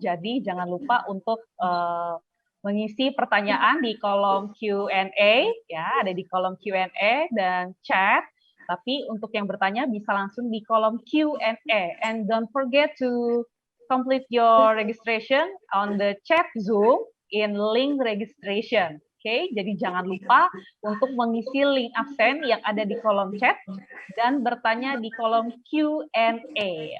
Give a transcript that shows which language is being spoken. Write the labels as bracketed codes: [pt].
[id] Jadi jangan lupa untuk mengisi pertanyaan di kolom Q&A, ya, ada di kolom Q&A dan chat. Tapi untuk yang bertanya bisa langsung di kolom Q&A. [en] And don't forget to complete your registration on the chat Zoom in link registration. [id] Oke, jadi jangan lupa untuk mengisi link absen yang ada di kolom chat dan bertanya di kolom Q&A.